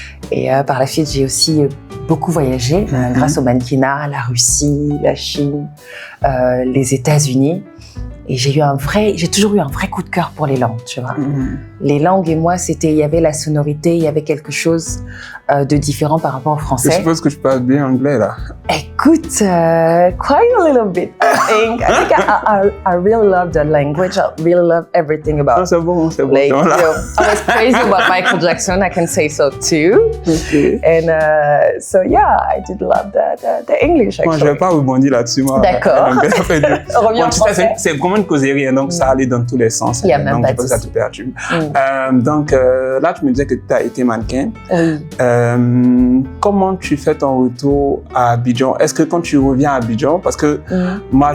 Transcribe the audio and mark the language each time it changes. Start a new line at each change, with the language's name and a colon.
French: Et par la suite, j'ai aussi beaucoup voyagé grâce au mannequinat, la Russie, la Chine, les États-Unis. Et j'ai toujours eu un vrai coup de cœur pour les langues, tu vois. Les langues et moi, il y avait la sonorité, il y avait quelque chose de différent par rapport au français. Je suppose que tu parles bien anglais, là.
English: Écoute, quite a little bit. I think I really love the language. I really love everything about it.
French: C'est bon.
English: Like, I was crazy about Michael Jackson, I can say so too. Okay. And so yeah, I did love the English actually.
French: Moi, je ne vais pas rebondir là-dessus, moi. D'accord. Reviens en français. C'est vraiment une causerie, hein, donc ça allait dans tous les sens. Il y a même pas de souci. Ça te perturbe. Donc là, tu me disais que tu as été mannequin. Oui. Comment tu fais ton retour à Abidjan? Est-ce que quand tu reviens à Abidjan, parce que moi,